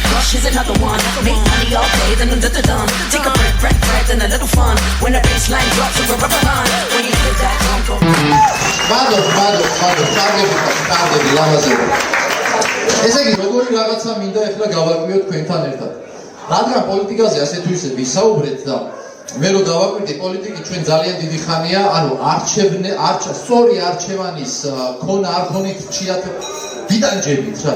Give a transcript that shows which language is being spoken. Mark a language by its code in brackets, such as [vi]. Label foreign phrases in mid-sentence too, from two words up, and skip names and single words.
[en] she's another one. Make money all day, then another done. Take a break, and a little fun. When the baseline drops, it's a rubber band. When you hear that drum go. [ka] კარგები ლამაზები. ესე იგი, როგორი რაღაცა მინდა ახლა გავაკვირდეთ თქვენთან ერთად. რადგან პოლიტიკაზე ასე თუ ისე ვისაუბრეთ და მე რო დავაკვირდი პოლიტიკი ჩვენ ძალიან დიდი ხანია, ანუ სწორი არჩევანის ქონა არ ქონით ჭიათ ვიდანჯებით რა.